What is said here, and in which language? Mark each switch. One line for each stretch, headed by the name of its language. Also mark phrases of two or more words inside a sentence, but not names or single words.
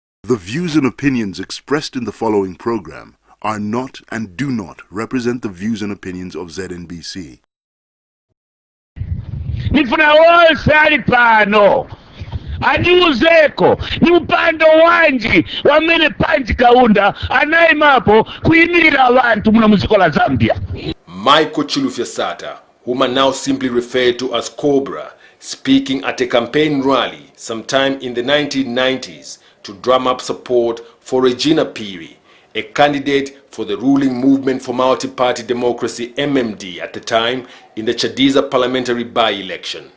English: The views and opinions expressed in the following program are not and do not represent the views and opinions of ZNBC.
Nyanja: Nifuna wose ali pano aniuzeko ni upande wanji wamene Panji Kaunda anayimapo kuyimirira abantu muno muziko la Zambia. Michael Chilufya-Sata,
English: whom are now simply referred to as Cobra, speaking at a campaign rally sometime in the 1990s to drum up support for Regina Phiri, a candidate for the ruling Movement for Multi-Party Democracy MMD at the time in the Chadiza parliamentary by-election.